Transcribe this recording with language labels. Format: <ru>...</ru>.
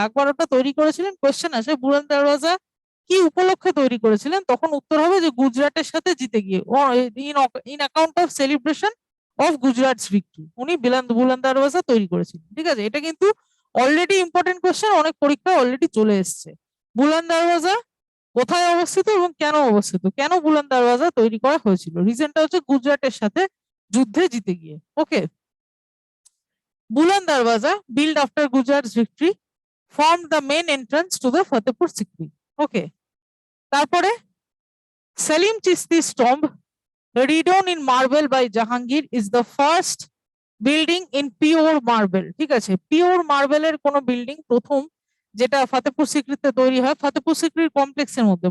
<bn>আকবর ওটা তৈরি করেছিলেন। কোয়েশ্চেন আসে বুলন্দ দরওয়াজা কি উপলক্ষে তৈরি করেছিলেন, তখন উত্তর হবে যে গুজরাটের সাথে জিতে গিয়ে,</bn> <en>in account of celebration of Gujarat's victory</en> <bn>উনি বুলন্দ দরওয়াজা তৈরি করেছিলেন, ঠিক আছে। এটা কিন্তু অলরেডি ইম্পর্টেন্ট কোয়েশ্চেন, অনেক পরীক্ষায় অলরেডি চলে এসছে। বুলন্দ দরওয়াজা কোথায় অবস্থিত এবং কেন অবস্থিত, কেন বুলন্দ দরওয়াজা তৈরি করা হয়েছিল? রিজনটা হচ্ছে গুজরাটের সাথে যুদ্ধে জিতে গিয়ে। ওকে, বুলন্দ দরওয়াজা</bn> <en>Build after Gujarat victory formed the main entrance to the Fatehpur Sikri. Okay, তারপরে Salim Chishti's tomb, redone in marble by Jahangir, is the first building in pure marble,</en> <bn>ঠিক আছে। পিওর মার্বেলের কোন বিল্ডিং প্রথম যেটা ফতেপুর সিক্রিতে তৈরি হয়, ফতেপুর সিক্রির কমপ্লেক্সের মধ্যে।</bn>